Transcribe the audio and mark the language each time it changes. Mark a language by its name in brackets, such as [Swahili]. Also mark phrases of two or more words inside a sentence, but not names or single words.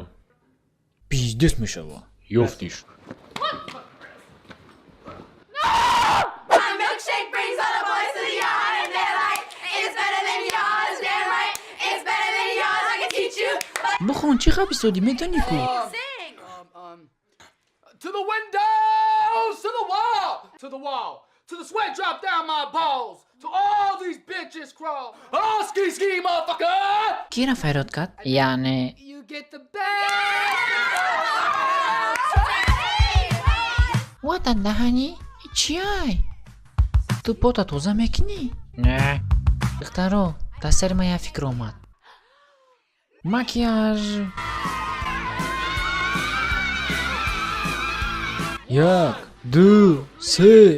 [Tajik] Пиздец мешава. ёфтиш. Бухон чӣ хаб истоди медонӣ ку? [English] To the windows, to the wall, to the sweat drop down my balls, to all these bitches crawl. Oh, ski, motherfucker! [Tajik] Ки раф файрод кард? Яъне [English] You get the best. [Tajik] Ватан даҳанӣ? Чиай? Ту пота тоза мекунӣ? не. Духтаро, дастари ман як фикр омад. Макияж. Як, ду, се.